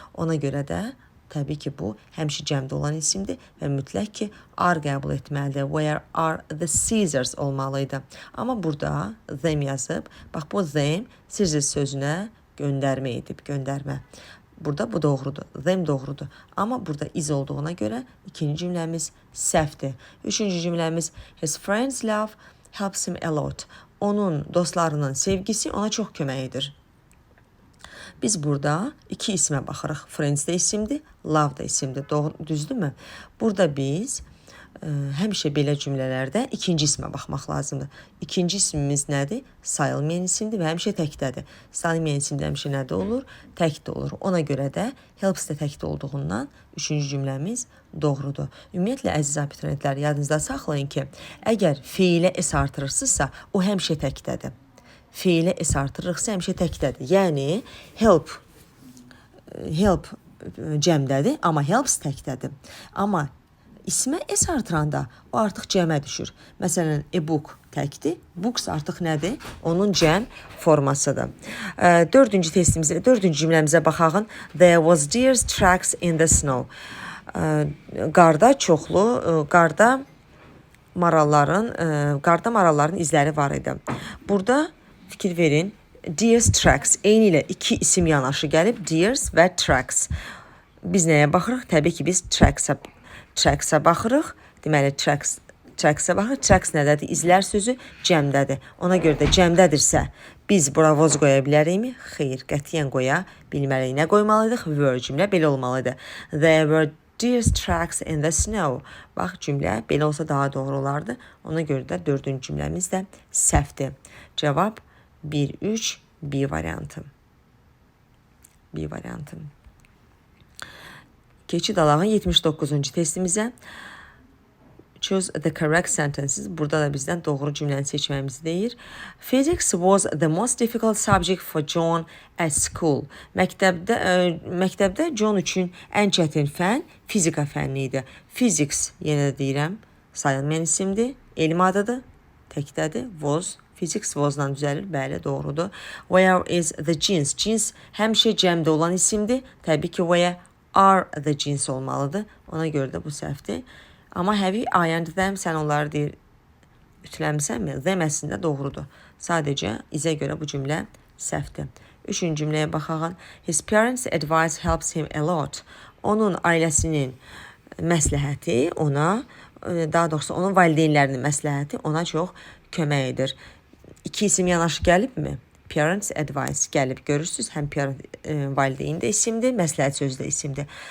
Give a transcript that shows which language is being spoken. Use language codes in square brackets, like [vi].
[az] Ona görə də təbii ki, bu həmişə cəmdə olan isimdir və mütləq ki, are qəbul etməlidir. [en] Where are the scissors [az] olmalıydı. Amma burada them yazıb. Bax, bu them scissors sözünə göndərmə edib, göndərmə. Burada bu doğrudur, them doğrudur. Amma burada iz olduğuna görə ikinci cümləmiz səhvdir. Üçüncü cümləmiz [en] his friends love helps him a lot. [az] Onun dostlarının sevgisi ona çox kömək edir. Biz burada iki ismə baxırıq. Friends də isimdir, love da isimdir. Düzdürmü? Burada biz həmişə belə cümlələrdə ikinci ismə baxmaq lazımdır. İkinci ismimiz nədir? Sayılmayan isimdir və həmişə təkdədir. Sayılmayan isimdə həmişə nədə olur? Təkdə olur. Ona görə də helps də təkdə olduğundan üçüncü cümləmiz doğrudur. Ümumiyyətlə, əziz abituriyentlər, yadınızda saxlayın ki, əgər feilə s artırırsınızsa, o həmişə təkdədir. Feilə s artırırıqsa, həmişə təkdədir. Yəni, help cəmdədir, amma helps təkdədir. Amma İsmə s artıranda o artıq cəmə düşür. Məsələn, e-book təkdir, books artıq nədir? Onun cəm formasıdır. Dördüncü cümləmizə baxaq. [en] There was deer tracks in the snow. [az] Qarda maralların izləri var idi. Burada fikir verin. Deer tracks. Eyni ilə iki isim yanaşı gəlib. Deer və tracks. Biz nəyə baxırıq? Təbii ki, biz Tracks-a baxırıq. Deməli, tracks-a baxırıq. Tracks nədədir? İzlər sözü cəmdədir. Ona görə də cəmdədirsə, biz bura was qoya bilərikmi? Xeyr, qətiyyən qoya bilməliyik. Nə qoymalıydıq? Were cümlə belə olmalıdır. [en] There were deer tracks in the snow. [az] Bax, cümlə belə olsa daha doğru olardı. Ona görə də dördüncü cümləmiz də səhvdir. Cavab 1-3, B variantı. B variantı. Keçid alağın 79-cu testimizə. [en] Choose the correct sentences. [az] Burada da bizdən doğru cümləni seçməyimizi deyir. [en] Physics was the most difficult subject for John at school. [az] Məktəbdə John üçün ən çətin fən fizika fənni idi. Physics, yenə də deyirəm, sayılmayan isimdir, elm adıdır, təkdədir, was. Physics was-dan düzəlir, bəli, doğrudur. [en] Where is the jeans? [az] Jeans həmişə cəmdə olan isimdir. Təbii ki, [en] where are the jeans [az] olmalıdır. Ona görə də bu səhvdir. Amma [en] have you ironed them? [az] Sən onları deyir, ütüləmisənmi? Them əslində doğrudur. Sadəcə izə görə bu cümlə səhvdir. Üçüncü cümləyə baxaq. [en] His parents' advice helps him a lot. [az] Onun ailəsinin məsləhəti ona, daha doğrusu onun valideynlərinin məsləhəti ona çox kömək edir. İki isim yanaşı gəlibmi? Parents advice gəlib. Görürsünüz, həm valideyn də isimdir, məsləhət sözü də isimdir.